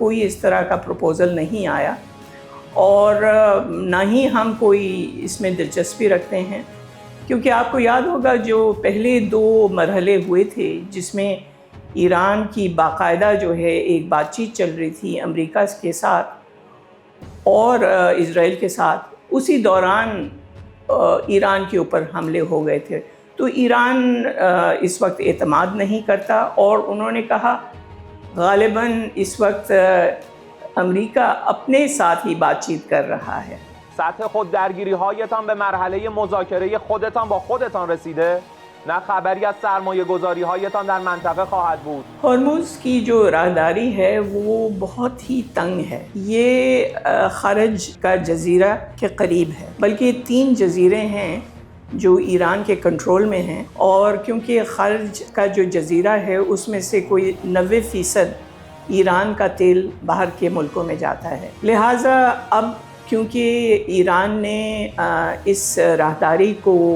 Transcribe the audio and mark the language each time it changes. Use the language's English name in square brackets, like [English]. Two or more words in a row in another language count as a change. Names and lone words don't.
[Urdu] کوئی اس طرح کا پروپوزل نہیں آیا، اور نہ ہی ہم کوئی اس میں دلچسپی رکھتے ہیں، کیونکہ آپ کو یاد ہوگا جو پہلے 2 مرحلے ہوئے تھے جس میں ایران کی باقاعدہ جو ہے ایک بات چیت چل رہی تھی امریکہ کے ساتھ اور اسرائیل کے ساتھ، اسی دوران ایران کے اوپر حملے ہو گئے تھے۔ تو ایران اس وقت اعتماد نہیں کرتا، اور انہوں نے کہا غالباً اس وقت امریکہ اپنے ساتھ ہی بات چیت کر رہا ہے۔ [Persian] سطح خود درگیری هایتان به مرحله مذاکره خودتان با خودتان رسیده؟ نه خبری از سرمایه گذاری هایتان در منطقه خواهد بود؟ [Urdu] ہرمز کی جو راہداری ہے وہ بہت ہی تنگ ہے، یہ خرج کا جزیرہ کے قریب ہے، بلکہ 3 جزیرے ہیں جو ایران کے کنٹرول میں ہیں، اور کیونکہ خرج کا جو جزیرہ ہے اس میں سے کوئی 90% ایران کا تیل باہر کے ملکوں میں جاتا ہے، لہٰذا اب کیونکہ ایران نے اس راہداری کو